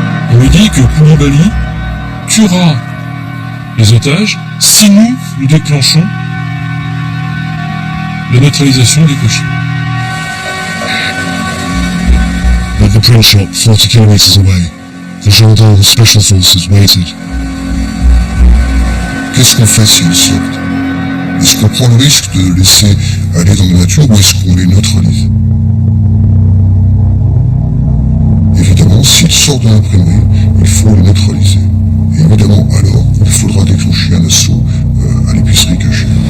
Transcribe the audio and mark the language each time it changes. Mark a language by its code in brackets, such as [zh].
[fr] On lui dit que Koulibaly tuera les otages si nous déclenchons la neutralisation des Koshi. [en] At the print shop, 40 kilometers away, the gendarmes special forces waited. [fr] Qu'est-ce qu'on fait s'ils sortent? Est-ce qu'on prend le risque de les laisser aller dans la nature ou est-ce qu'on les neutralise? Évidemment, s'ils sortent de l'imprimerie, il faut les neutraliser. Et évidemment, alors, il faudra déclencher un assaut à l'épicerie cachée.